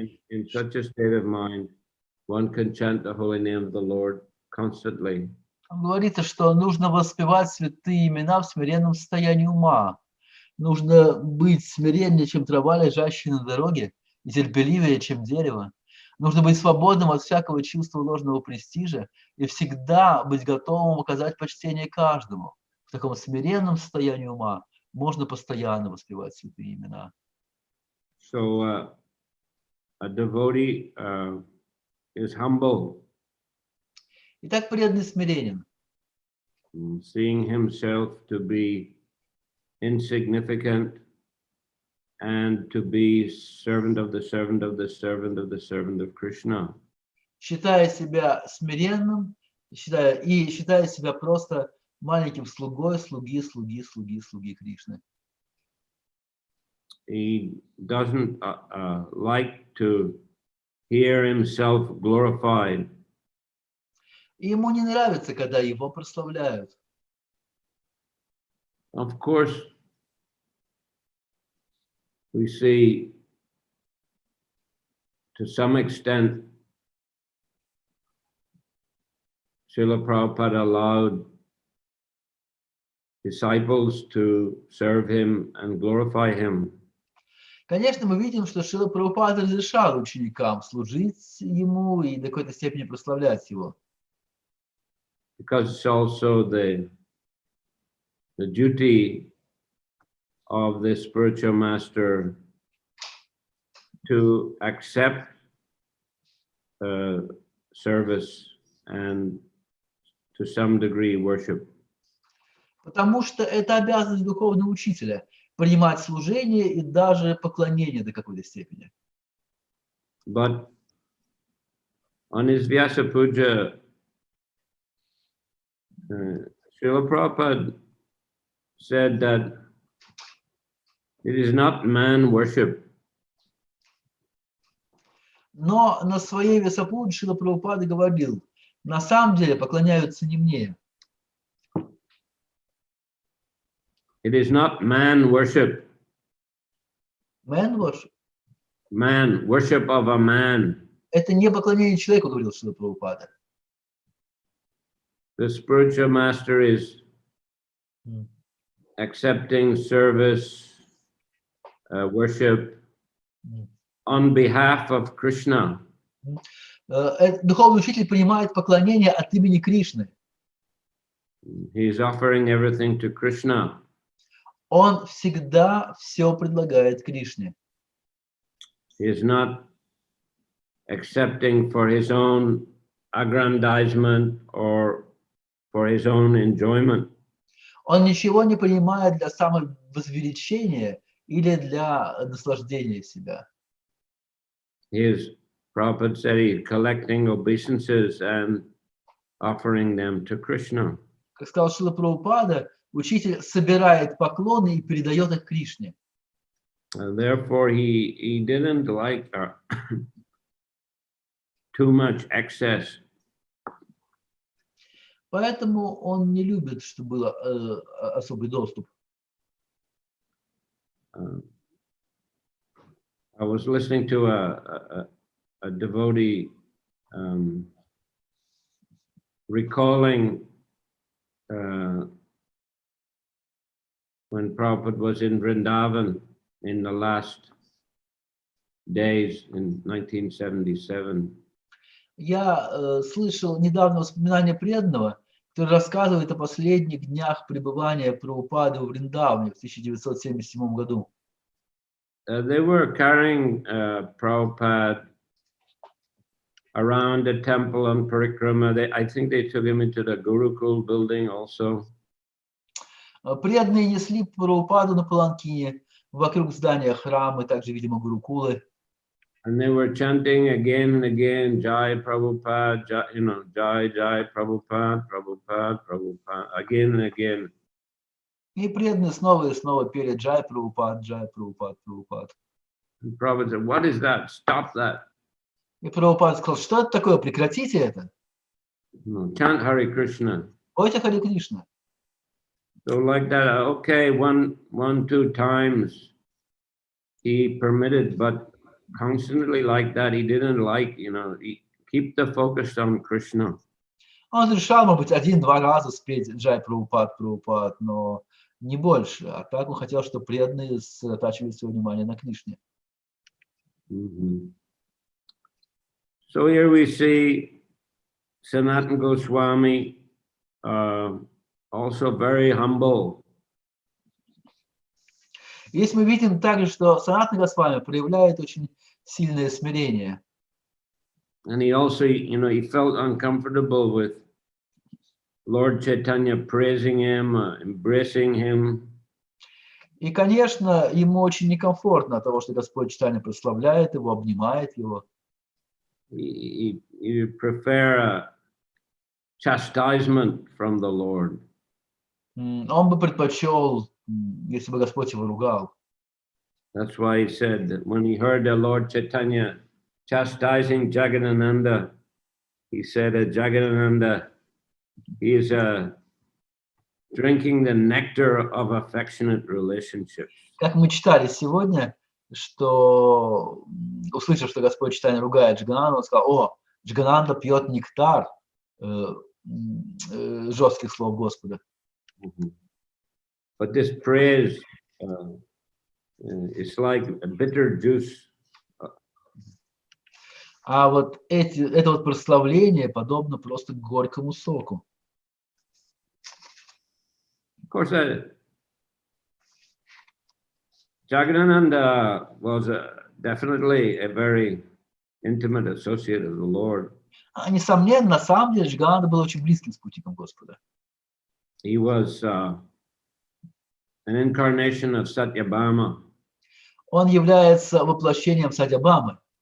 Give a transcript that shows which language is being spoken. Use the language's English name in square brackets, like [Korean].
[English] In such a state of mind, one can chant the holy name of the Lord constantly. [Russian] Говорится, что нужно воспевать святые имена в смиренном состоянии ума. Нужно быть смиреннее, чем трава, лежащая на дороге, и терпеливее, чем дерево. Нужно быть свободным от всякого чувства ложного престижа и всегда быть готовым оказать почтение каждому. В таком смиренном состоянии ума можно постоянно воспевать святые имена. [English] So a devotee is humble [Russian] Итак, преданный смиренен, [English] seeing himself to be insignificant and to be servant of the servant of the servant of the servant of Krishna. [Russian] считая себя смиренным, считая себя просто маленьким слугой, слуги Кришны. [English] He doesn't like to hear himself glorified. [Russian] И ему не нравится, когда его прославляют. [English] Of course, we see to some extent Srila Prabhupada allowed disciples to serve him and glorify him. [Russian] Конечно, мы видим, что Шрила Прабхупада разрешал ученикам служить ему и до какой-то степени прославлять его. [English] Because it's also the duty of the spiritual master to accept service and to some degree worship. [Russian] Потому что это обязанность духовного учителя – принимать служение и даже поклонение до какой-то степени. [English] But on his Vyasa Puja, Srila Prabhupada said that it is not man worship. [Russian] Но на своей Вьясапудже Шрила Прабхупада говорил, на самом деле поклоняются не мне. [English] It is not man worship. Man worship. Man, worship of a man. [Russian] Это не поклонение человеку, говорил Шрила Прабхупада. [English] The spiritual master is accepting service, worship on behalf of Krishna. [Russian] Духовный учитель принимает поклонение от имени Кришны. [English] He is offering everything to Krishna. [Russian] Он всегда все предлагает Кришне. [English] He is not accepting for his own aggrandizement or for his own enjoyment. [Russian] Он ничего не принимает для самовозвеличения или для наслаждения себя. [English] Prabhupada said he is collecting obeisances and offering them to Krishna. [Russian] Как сказал Шрила Прабхупада, учитель собирает поклоны и передает их Кришне. [English] And therefore, he didn't like too much excess. [Russian] Поэтому он не любит, чтобы был особый доступ. [English] I was listening to a devotee recalling when Prabhupada was in Vrindavan in the last days in 1977. [Russian] Я слышал недавно воспоминания преданного, который рассказывает о последних днях пребывания Прабхупады в Вриндаване в 1977 году. [English] They were carrying Prabhupada around the temple on Parikrama. I think they took him into the Gurukul building also. [Russian] Преданные несли Прабхупаду на паланкине вокруг здания храма, и также, видимо, Гурукулы. [English] And they were chanting again and again, Jai Prabhupada, Jai Prabhupada, Prabhupada, Prabhupada, again and again. [Russian] И преданные снова и снова пели Джай Прабхупад, Джай Прабхупад, Прабхупад. [English] And Prabhupada said, what is that? Stop that. [Russian] И Прабхупад сказал, что это такое? Прекратите это. [English] No, chant Hare Krishna. [Russian] Пойте Харе Кришна. [English] So like that, okay, one, two times he permitted, but constantly like that, he didn't like, keep the focus on Krishna. [Russian] Он решал, может быть, один-два раза спеть Джай Прабхупад, Прабхупад, но не больше. А так он хотел, чтобы преданные сосредотачивали свое внимание на Кришне. [English] So here we see Sanatana Goswami, also very humble. [Russian] Здесь мы видим также, что Санатана Госвами проявляет очень сильное смирение. [English] And he also, he felt uncomfortable with Lord Chaitanya praising him, embracing him. [Russian] И, конечно, ему очень некомфортно от того, что Господь Чайтанья прославляет его, обнимает его. [English] He prefer a chastisement from the Lord. [Russian] Он бы предпочел, если бы Господь его ругал. [English] That's why he said that when he heard the Lord Chaitanya chastising Jagadananda, he said that Jagadananda, he is drinking the nectar of affectionate relationships. [Russian] Как мы читали сегодня, что, услышав, что Господь Чайтанья ругает Джагананду, он сказал: о, Джагананда пьет нектар жестких слов Господа. [English] But this praise is like a bitter juice. [Russian] А вот это вот прославление подобно просто горькому соку. [English] Of course, Jagadananda was definitely a very intimate associate of the Lord. [Russian] Несомненно, на самом деле, Джагананда был очень близким спутником Господа. [English] He was an incarnation of Satyabhama. [Russian] Он является воплощением Сатьябамы.